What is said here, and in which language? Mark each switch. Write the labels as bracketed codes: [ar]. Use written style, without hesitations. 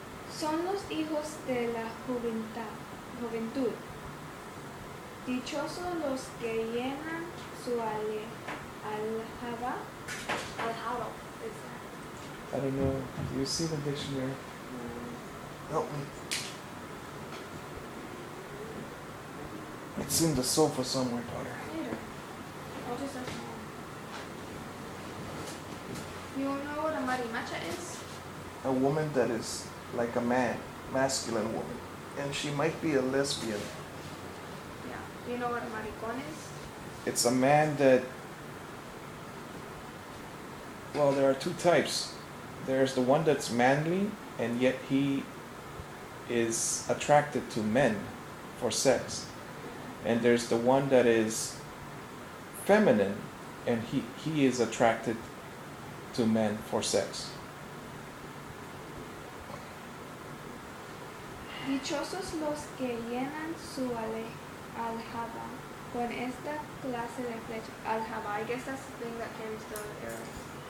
[es] Son los hijos de la juventud. Dichosos los que llenan su aljaba. [en] Aljaba is that? I don't know. Do you see the dictionary? Help me. It's in the sofa somewhere, daughter. Later. I'll just ask Mom. You know what a marimacha is? A woman that is like a man, masculine woman. And she might be a lesbian. Yeah. You know what a maricón is? It's a man that, well, there are 2 types. There's the one that's manly, and yet he is attracted to men for sex. And there's the one that is feminine, and he is attracted to men for sex. [es] Dichosos los que llenan su aljaba con esta clase de flecha. [en] Aljaba, I guess that's the thing that carries the arrows.